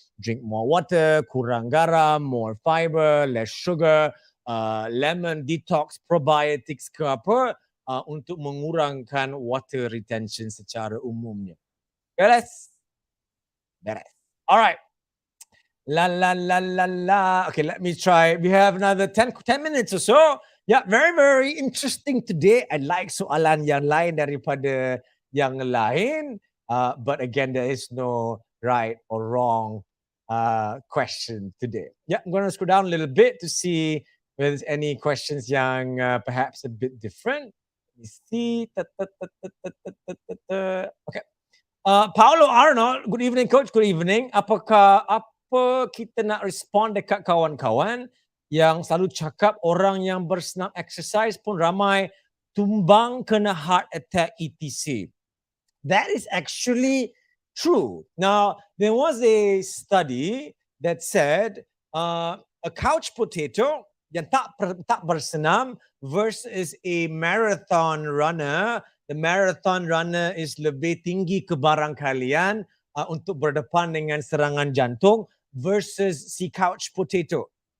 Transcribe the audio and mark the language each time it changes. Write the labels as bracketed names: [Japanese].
[English] Drink more water, [Malay] kurang garam, [English] more fiber, less sugar, lemon detox, probiotics [Malay] ke apa, untuk mengurangkan [English] water retention [Malay] secara umumnya. Beres? Beres. [English] All right. La la la la la. Okay, let me try. We have another 10 minutes or so. Yeah, very, very interesting today. I like [Malay] soalan yang lain daripada yang lain. [English] But again, there is no right or wrong question today. Yeah, I'm going to scroll down a little bit to see whether there's any questions yang perhaps a bit different. Let me see. Okay. Paulo Arnold, good evening coach, good evening. [Malay] Apa kita nak respond dekat kawan-kawan yang selalu cakap orang yang bersenam exercise pun ramai tumbang kena [English] heart attack etc. That is actually true. Now, there was a study that said a couch potato [Malay] yang tak bersenam [English] versus a marathon runner. The marathon runner is [Malay] lebih tinggi kebarangkalian untuk berdepan dengan serangan jantung [English] versus [Malay] si couch potato.